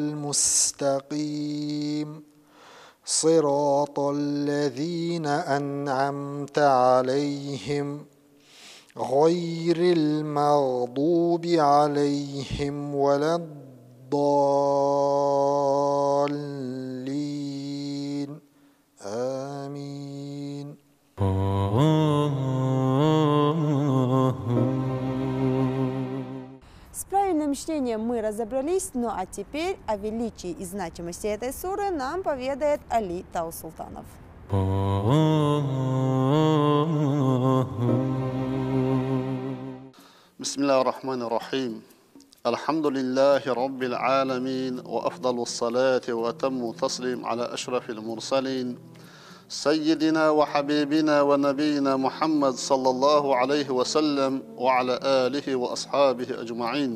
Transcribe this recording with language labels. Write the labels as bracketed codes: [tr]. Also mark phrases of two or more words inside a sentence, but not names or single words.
[ar] المستقيم صراط الذين أنعمت عليهم غير المغضوب عليهم ولا الضالين آمين. [ru] С правильным чтением мы разобрались, ну а теперь о величии и значимости этой суры нам поведает Али Таусултанов. [ar] بسم الله الرحمن الرحيم الحمد لله رب العالمين وأفضل الصلاة وأتم التسليم على أشرف المرسلين سيدنا وحبيبنا ونبينا محمد صلى الله عليه وسلم وعلى آله وأصحابه أجمعين.